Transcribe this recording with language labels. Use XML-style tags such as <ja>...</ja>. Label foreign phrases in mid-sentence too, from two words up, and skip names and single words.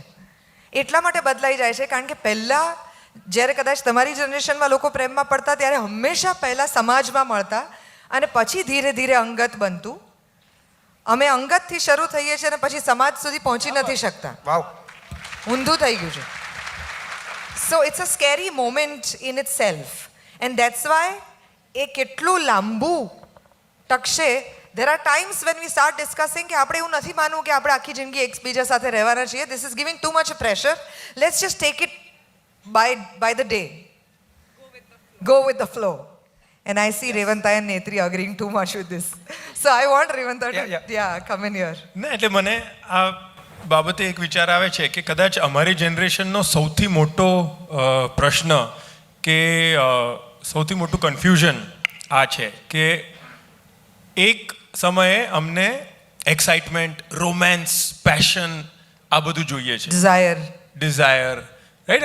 <gu>એટલા માટે બદલાઈ જાય છે કારણ કે પહેલાં જ્યારે કદાચ તમારી જનરેશનમાં લોકો પ્રેમમાં પડતા ત્યારે હંમેશા પહેલાં સમાજમાં મળતા અને પછી ધીરે ધીરે અંગત બનતું. અમે અંગતથી શરૂ થઈએ છીએ અને પછી સમાજ સુધી પહોંચી નથી શકતા. વાવ, ઊંધું થઈ ગયું છે.</gu> <en>So it's a scary moment in itself, and that's why</en> <gu>એ કેટલું લાંબુ ટકશે.</gu> <en>there are times when we start discussing</en> <gu>કે આપણે એવું નથી માનવું કે આપણે આખી જિંદગી એકબીજા સાથે રહેવાના છીએ.</gu> <en>this is giving too much pressure. let's just take it by the day. go with the flow. and I see Revanta and Netri agreeing too much with this. so I want Revanta to come in here.</en> <gu>ને એટલે મને આ બાબતે એક વિચાર આવે છે કે કદાચ અમારી જનરેશનનો સૌથી મોટો પ્રશ્ન કે સૌથી મોટું કન્ફ્યુઝન આ છે કે એક સમયે અમને એક્સાઇટમેન્ટ, રોમેન્સ, પેશન આ બધું જોઈએ છે, ડિઝાયર, રાઈટ.</gu>